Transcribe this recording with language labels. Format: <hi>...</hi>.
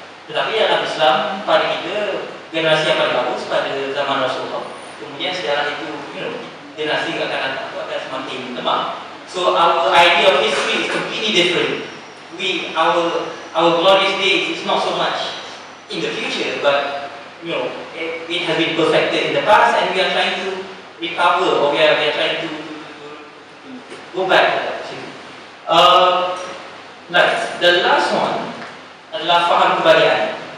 <ms>Tetapi dalam Islam, pada kita, generasi yang paling bagus pada zaman Rasulullah, kemudian sejarah itu, generasi akan datang itu akan semakin lemah.</ms> <en>So our idea of history is completely different. Our glorious days is not so much in the future, but it has been perfected in the past, and we are trying to recover, or we are trying to go back. Next, the last one</en> <ms>adalah faham kebalian.</ms>